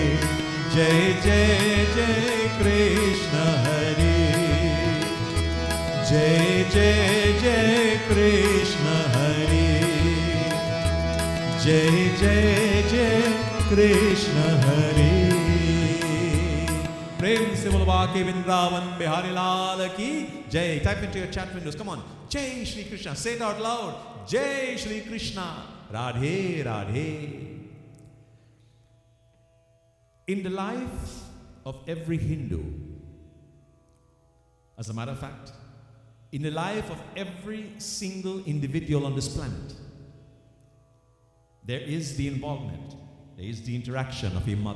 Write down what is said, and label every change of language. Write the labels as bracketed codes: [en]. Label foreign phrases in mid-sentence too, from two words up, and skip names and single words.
[hi] जय जय जय कृष्ण हरे. जय जय जय कृष्ण हरे. जय जय जय कृष्ण हरे. प्रेम से बोलो बाके वृंदावन बिहारी लाल की जय. [en] Type into your chat windows. Come on. [hi] जय श्री कृष्ण. [en] Say it out loud. [hi] जय श्री कृष्ण. Radhe Radhe. [en] In the life of every Hindu, as a matter of fact, in the life of every single individual on this planet, there is the involvement, there is the interaction of a mother.